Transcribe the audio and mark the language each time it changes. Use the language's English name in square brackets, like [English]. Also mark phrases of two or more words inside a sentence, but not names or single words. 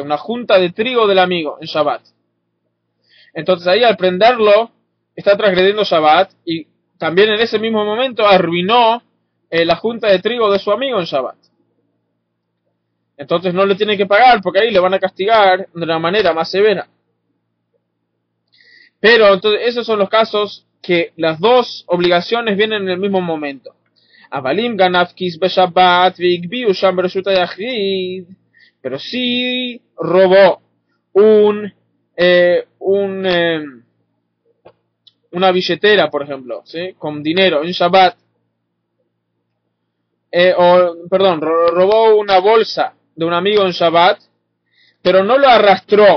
[Spanish] Una junta de trigo del amigo en Shabbat. Entonces ahí al prenderlo está transgrediendo Shabbat y también en ese mismo momento arruinó la junta de trigo de su amigo en Shabbat. Entonces no le tiene que pagar porque ahí le van a castigar de una manera más severa. Pero entonces esos son los casos que las dos obligaciones vienen en el mismo momento. [Hebrew] אבל אם גנב כיס בשבת והגביהו שם ברשות היחיד. [Spanish] Pero si robó una billetera, por ejemplo, ¿sí? Con dinero en Shabbat, robó una bolsa de un amigo en Shabbat, pero no lo arrastró.